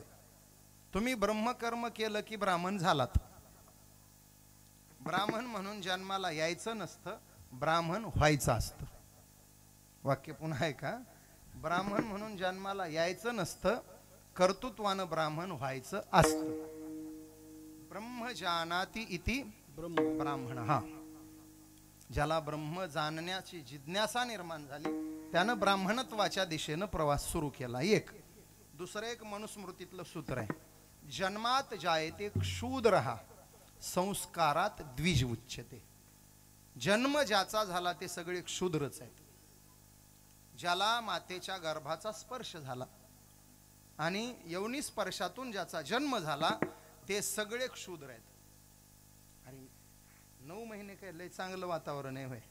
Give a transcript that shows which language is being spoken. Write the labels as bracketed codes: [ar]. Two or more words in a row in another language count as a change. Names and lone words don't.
[mr] तुम्ही ब्रह्मकर्म केलं की ब्राह्मण झालात. ब्राह्मण म्हणून जन्माला यायचं नसतं, ब्राह्मण व्हायचं असतं. वाक्य पुन्हा आहे का? ब्राह्मण म्हणून जन्माला यायचं नसतं, कर्तृत्वानं ब्राह्मण व्हायचं असतं. [sa] ब्रह्म जानाति इति ब्राह्मण. [mr] हा, ज्याला ब्रह्म जाणण्याची जिज्ञासा निर्माण झाली त्यानं ब्राह्मणत्वाच्या दिशेनं प्रवास सुरू केला. एक. दुसरं एक मनुस्मृतीतलं सूत्र आहे, [sa] जन्मात जायते क्षूद्रहा संस्कारात द्विज उच्यते. [mr] जन्म ज्याचा झाला ते सगळे क्षुद्रच आहेत. ज्याला मातेच्या गर्भाचा स्पर्श झाला आणि यवनी स्पर्शातून ज्याचा जन्म झाला ते सगळे क्षुद्र आहेत. आणि 9 महिने काय लय चांगलं वातावरण आहे होय.